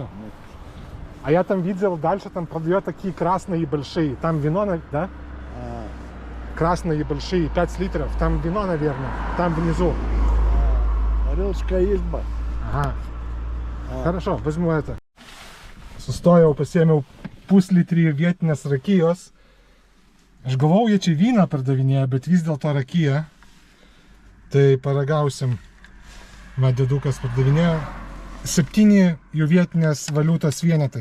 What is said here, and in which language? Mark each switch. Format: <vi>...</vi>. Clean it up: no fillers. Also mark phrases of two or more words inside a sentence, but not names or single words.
<ru>Нет. А я там видел, дальше там продают такие красные и большие. Там вино, да? Красные и большие, 5 литров. Там вино, наверное. Там внизу. Русская изба. Ага. Хорошо, возьму это.</ru> <lt>Sustojau, pasiėmiau puslitrį vietinės rakijos. Aš galvojau, jie čia vyną pardavinėja, bet vis dėlto rakija. Tai paragausim. Va, dėdukas pardavinėja 7 jų vietinės valiutos vienetai.</lt>